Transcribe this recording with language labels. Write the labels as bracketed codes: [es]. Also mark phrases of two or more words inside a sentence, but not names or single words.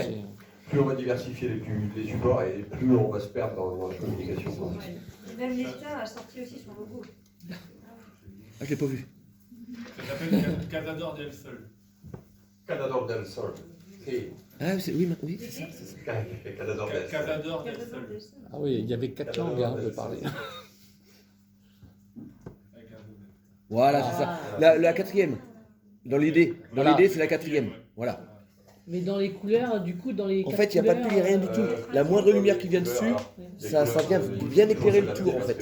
[fr] C'est- Plus on va diversifier les supports et plus on va se perdre dans la communication. Même l'État a sorti aussi son logo. Ah, je l'ai pas vu. Ça s'appelle Casador del Sol. Casador del Sol. Ah oui, c'est ça. Casador del Sol. Casador del Sol. Ah oui, il y avait 4 langues hein, de parler. Avec un Z. Voilà, c'est ça. La 4e. Dans l'idée. Dans Voilà. l'idée, c'est la 4e. Voilà. Mais dans les couleurs, du coup, dans les. En fait, il n'y a pas de pluie, rien du tout. La moindre lumière qui vient dessus, ça vient bien éclairer le tour en fait.